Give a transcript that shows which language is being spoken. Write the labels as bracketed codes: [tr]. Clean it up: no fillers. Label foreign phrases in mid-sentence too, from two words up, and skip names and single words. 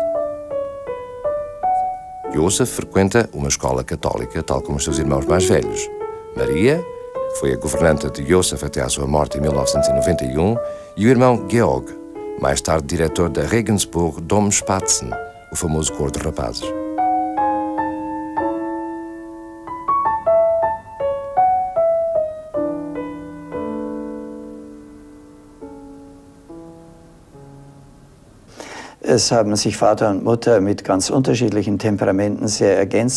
[pt] Josef frequenta uma escola católica, tal como os seus irmãos mais velhos. Maria, que foi a governanta de Josef até à sua morte em 1991, e o irmão Georg, mais tarde diretor da Regensburg Domspatzen, o famoso coro de rapazes. [de] Es haben sich Vater und Mutter mit ganz unterschiedlichen Temperamenten sehr ergänzt.